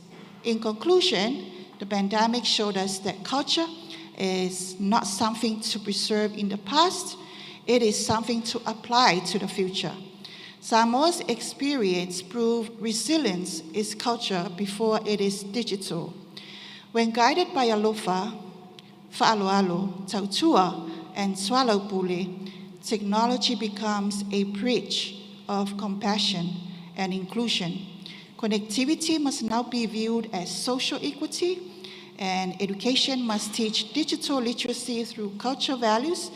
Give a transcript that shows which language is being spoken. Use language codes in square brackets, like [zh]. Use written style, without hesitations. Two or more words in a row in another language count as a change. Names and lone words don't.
[en] In conclusion, the pandemic showed us that culture is not something to preserve in the past. It is something to apply to the future. Samoa's experience proved resilience is culture before it is digital. When guided by alofa, fa'aloalo, tautua, and swalaupule, technology becomes a bridge of compassion and inclusion. Connectivity must now be viewed as social equity, and education must teach digital literacy through cultural values.